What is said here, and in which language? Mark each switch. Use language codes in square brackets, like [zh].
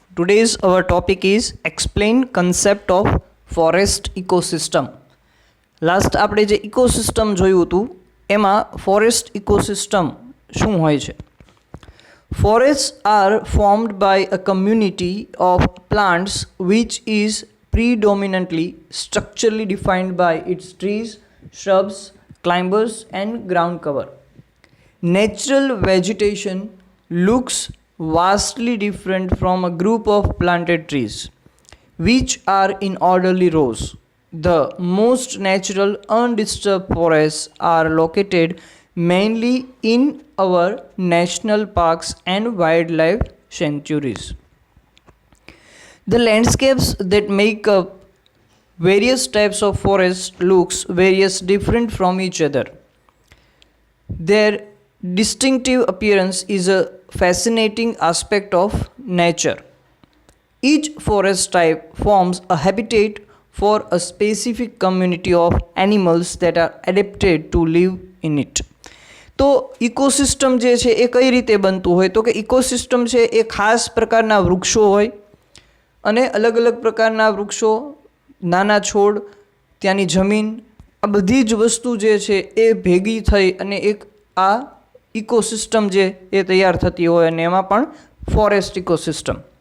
[en] Today's our topic is explain concept of forest ecosystem. [gu] Last આપણે જે ecosystem જોયું હતું એમાં ફોરેસ્ટ ઇકોસિસ્ટમ શું હોય છે. [en] Forests are formed by a community of plants which is predominantly structurally defined by its trees, shrubs, climbers and ground cover. Natural vegetation looks vastly different from a group of planted trees which are in orderly rows. The most natural undisturbed forests are located mainly in our national parks and wildlife sanctuaries. The landscapes that make up various types of forests looks various different from each other. Their distinctive appearance is a fascinating aspect of nature. Each forest type forms a habitat for a specific community of animals that are adapted to live in it. [gu] તો ecosystem જે છે એ કઈ રીતે બનતું હોય, તો કે ecosystem છે એ ખાસ પ્રકારના વૃક્ષો હોય અને અલગ અલગ પ્રકારના વૃક્ષો, નાના છોડ, ત્યાંની જમીન, આ બધી જ વસ્તુ જે છે એ ભેગી થઈ અને એક આ ઇકોસિસ્ટમ જે એ તૈયાર થતી હોય અને એમાં પણ ફોરેસ્ટ ઇકોસિસ્ટમ.